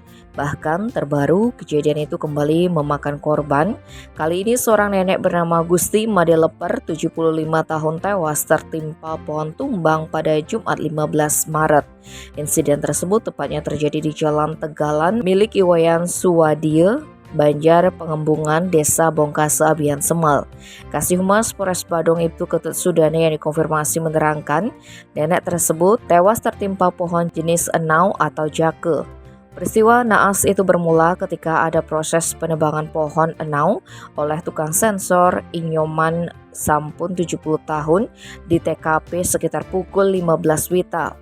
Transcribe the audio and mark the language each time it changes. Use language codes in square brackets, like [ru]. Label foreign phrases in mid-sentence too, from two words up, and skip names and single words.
[id] Bahkan terbaru kejadian itu kembali memakan korban. Kali ini seorang nenek bernama Gusti Madeleper 75 tahun tewas tertimpa pohon tumbang pada Jumat 15 Maret. Insiden tersebut tepatnya terjadi di Jalan Tegalan milik Iwayan Suwadie, Banjar Pengembungan, Desa Bongkase, Abian Semal. Kasih Humas Polres Badung Ibtu Ketut Sudane yang dikonfirmasi menerangkan nenek tersebut tewas tertimpa pohon jenis enau atau jake. Peristiwa naas itu bermula ketika ada proses penebangan pohon enau oleh tukang sensor Inyoman Sampun 70 tahun di TKP sekitar pukul 15 WITA.